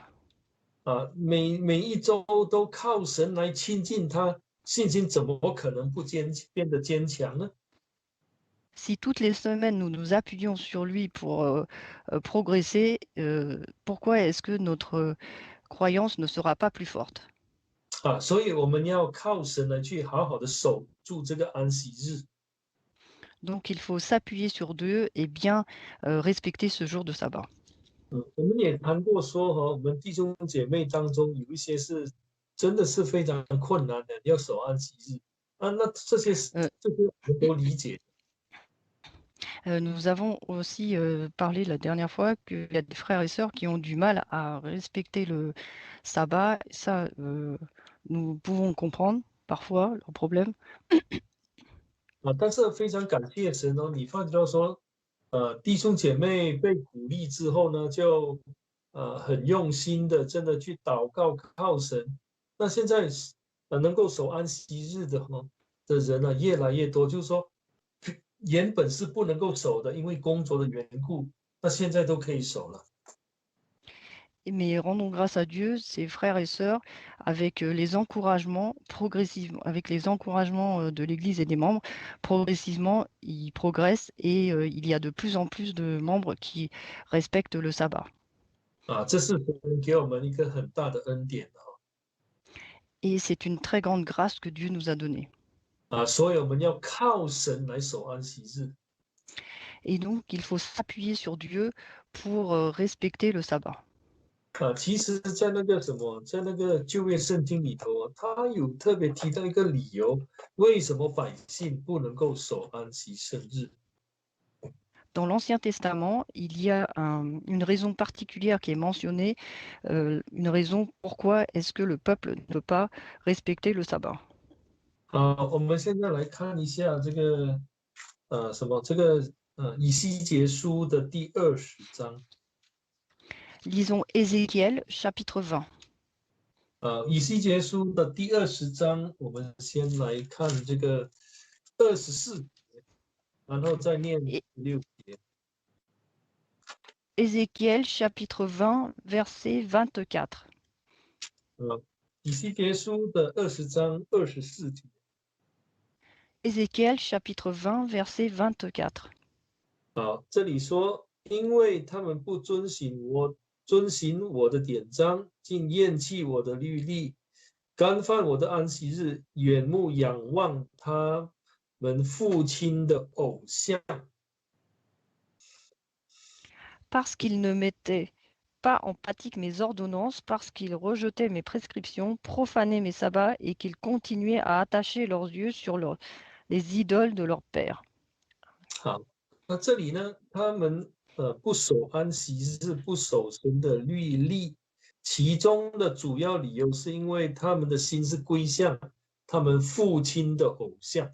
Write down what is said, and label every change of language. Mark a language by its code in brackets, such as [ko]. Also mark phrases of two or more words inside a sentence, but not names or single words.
[zh] 每一周都靠神来亲近他，信心怎么可能不变得坚强呢？ [fr] Si toutes les semaines nous nous appuyons sur lui pour progresser, pourquoi est-ce que notre croyance ne sera pas plus forte? [zh] 所以我们要靠神来去好好的守住这个安息日。 [fr] Donc il faut s'appuyer sur Dieu et bien respecter ce jour de sabbat. [zh] 我们也谈过说我们弟兄姐妹当中有一些是真的是非常困难的，要守安息日那这些我们都理解。 [fr] Nous avons aussi parlé la dernière fois qu'il y a des frères et sœurs qui ont du mal à respecter le sabbat. Ça, nous pouvons comprendre parfois leurs problèmes. [zh] 但是非常感谢神你发觉到说，弟兄姐妹被鼓励之后呢，就很用心的真的去祷告靠神。那现在能够守安息日的人越来越多，就是说原本是不能够守的，因为工作的缘故，那现在都可以守了。 [fr] Mais rendons grâce à Dieu, ses frères et sœurs, avec les encouragements progressivement, avec les encouragements de l'Église et des membres, progressivement, ils progressent et il y a de plus en plus de membres qui respectent le sabbat. [zh] 这是神给我们一个很大的恩典 [fr] Et c'est une très grande grâce que Dieu nous a donnée. [zh] 所以我们要靠神来守安息日。 [fr] Et donc, il faut s'appuyer sur Dieu pour respecter le sabbat. [zh] 其实，在那个在那个旧约圣经里头他有特别提到一个理由，为什么百姓不能够守安息生日？ [fr] dans l'Ancien Testament, il y a une raison particulière qui est mentionnée, une raison pourquoi est-ce que le peuple ne peut pas respecter le sabbat. [zh] 好，我们现在来看一下这个以西结书的第20章。 [fr] Lisons Ézéchiel chapitre 20. [zh] 以西结书的第20章，我们先来看这个24节，然后再念16节。 [fr] Ézéchiel chapitre 20, verset 24. [zh] 以西结书的20章24节。 [fr] Ézéchiel chapitre 20, verset 24. [zh] 好，这里说，因为他们不遵行我的典章，竟厌弃我的律例，干犯我的安息日，眼目仰望他们父亲的偶像。 [fr] Parce qu'ils ne mettaient pas en pratique mes ordonnances, parce qu'ils rejetaient mes prescriptions, profanaient mes sabbats et qu'ils continuaient à attacher leurs yeux sur les idoles de leur père. [zh] 好，那这里呢，他们不守安息日，不守神的律例，其中的主要理由是因为他们的心是归向他们父亲的偶像。